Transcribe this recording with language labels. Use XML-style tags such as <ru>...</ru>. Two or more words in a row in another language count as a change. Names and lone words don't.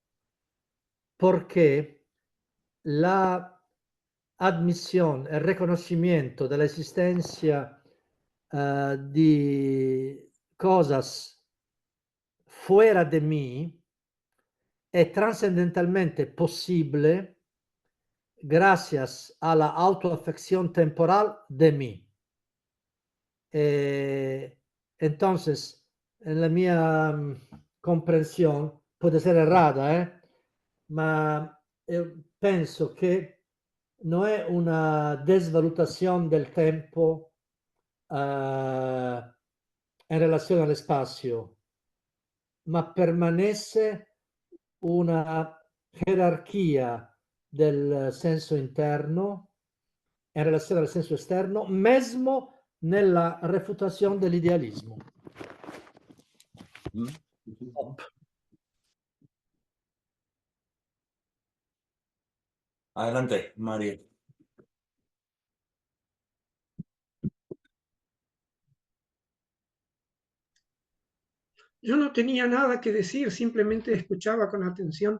<es>porque la admisión, el reconocimiento de la existencia di cosas fuera de mí è trascendentalmente posible gracias a la autoafección temporal de mí. Entonces, en la</es> <it>mia comprensione, può essere errata, ma penso che non è una desvalutazione del tempo in relazione all'espazio, ma permanesse una gerarchia del senso interno in relazione al senso esterno, mesmo nella refutazione dell'idealismo.</it> <es>Adelante, Mario. Yo no tenía nada que decir, simplemente escuchaba con atención</es>